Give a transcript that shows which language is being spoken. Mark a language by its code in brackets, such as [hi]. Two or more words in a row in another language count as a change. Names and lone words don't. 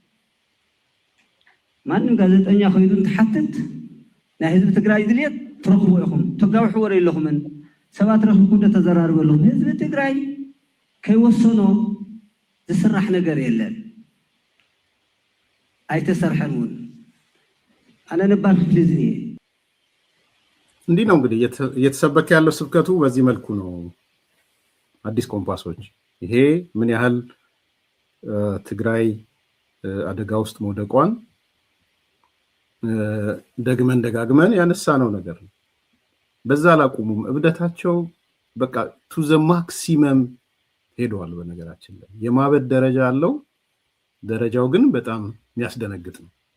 [ti] ማንም ጋዜጠኛ ኮይዱ እንትሓትት ናይ ህዝቢ ትግራይ ድልየት ትረኽብዎ ኢኹም ተጋውሕዎ ዶ የለኹምን ሰባት ረኽብኩም ዶ ተዘራርቡ ኣለኹም ህዝቢ ትግራይ ከይወሰኖ ዝስራሕ ነገር የለን አይተሰርሐን እውን አነ ነባር ክፍል እዚ [am] እንዲህ ነው እንግዲህ እየተሰበከ ያለው ስብከቱ በዚህ መልኩ ነው አዲስ ኮምፓሶች ይሄ ምን ያህል ትግራይ አደጋ ውስጥ መውደቋን ደጋግመን ያነሳ ነው ነገር በዛ አላቁሙም እብደታቸው በቃ [en] to the maximum [am] ሄደዋል። በነገራችን ላይ የማበድ ደረጃ አለው። ደረጃው ግን በጣም የሚያስደነግጥ ነው።